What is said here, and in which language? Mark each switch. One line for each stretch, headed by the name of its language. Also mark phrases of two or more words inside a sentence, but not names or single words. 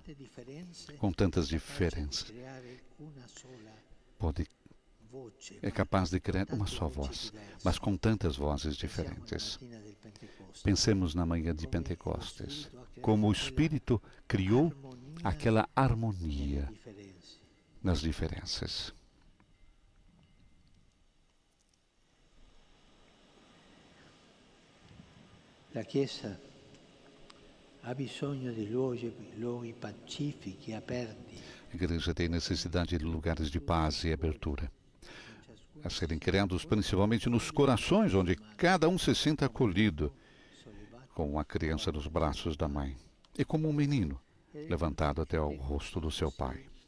Portuguese: Com tantas diferenças, é capaz de criar uma só voz, mas com tantas vozes diferentes. Pensemos na manhã de Pentecostes, como o Espírito criou aquela harmonia nas diferenças.
Italian: La Chiesa ha bisogno di luoghi pacifici, aperti.
Portuguese: A igreja tem necessidade de lugares de paz e abertura, a serem criados principalmente nos corações, onde cada um se sinta acolhido, como uma criança nos braços da mãe, e como um menino levantado até ao rosto do seu pai.